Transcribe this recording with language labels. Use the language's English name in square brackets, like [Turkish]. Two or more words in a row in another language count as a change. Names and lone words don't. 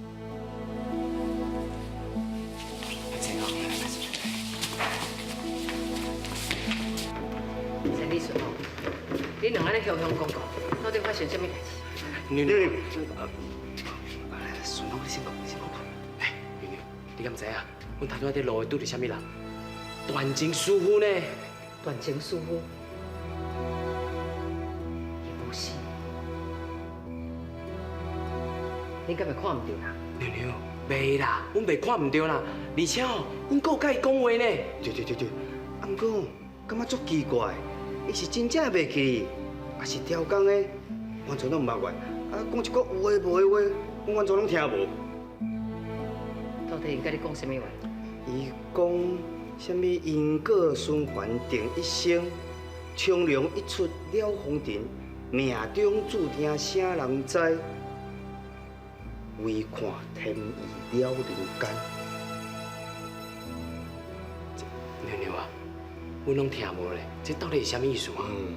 [Min Nan Chinese] 陈理顺哦，你两个咧雄雄讲讲，到底发生什么代志？妞妞，顺我你先讲，你先讲。妞妞，你敢知影？阮头拄仔伫路的拄着什么人？段情师傅呢？段情师傅，伊无死，你敢会看唔到啦？妞妞，袂啦，阮袂看唔到啦，而且哦，阮搁有甲伊讲话呢。对，啊，毋过感觉足奇怪，伊是真正袂去，还是调工的，完全拢毋捌我。啊，讲一个有诶无诶话，我完全拢听无。到底因甲你讲什么话？伊讲什么因果循环定一生，从容一出了红尘，命中注定啥人知？唯看天意了人间。妞妞啊，阮拢听无咧，这到底是啥物意思啊？